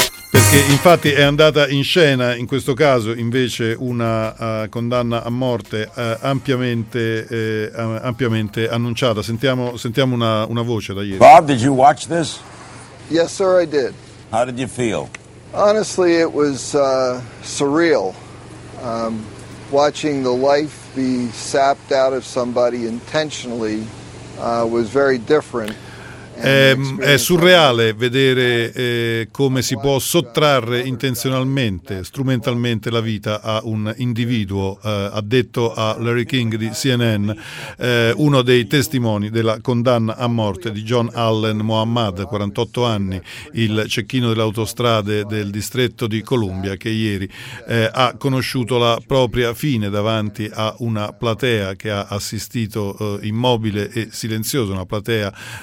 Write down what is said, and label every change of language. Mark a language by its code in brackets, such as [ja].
[it] Perché infatti è andata in scena in questo caso invece una condanna a morte ampiamente annunciata. Sentiamo una voce da ieri. [en] Bob, did you watch this? Yes, sir, I did. How did you feel? Honestly, it was surreal. Watching the life be sapped out of somebody intentionally was very different. [it] È surreale vedere come si può sottrarre intenzionalmente, strumentalmente la vita a un individuo, ha detto a Larry King di CNN uno dei testimoni della condanna a morte di John Allen Muhammad, 48 anni, il cecchino delle autostrade del distretto di Columbia, che ieri ha conosciuto la propria fine davanti a una platea che ha assistito immobile e silenziosa, una platea